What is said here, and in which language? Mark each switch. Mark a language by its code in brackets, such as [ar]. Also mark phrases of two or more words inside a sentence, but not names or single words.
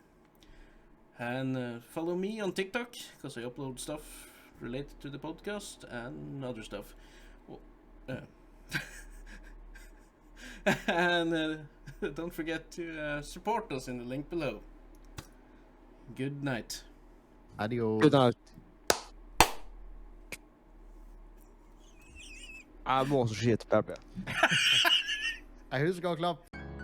[en] And follow me on TikTok, because I upload stuff related to the podcast and other stuff. And don't forget to support us in the link below. Good night. Adios. Good night. [no] Jeg må også skyte PP. Jeg husker å klappe.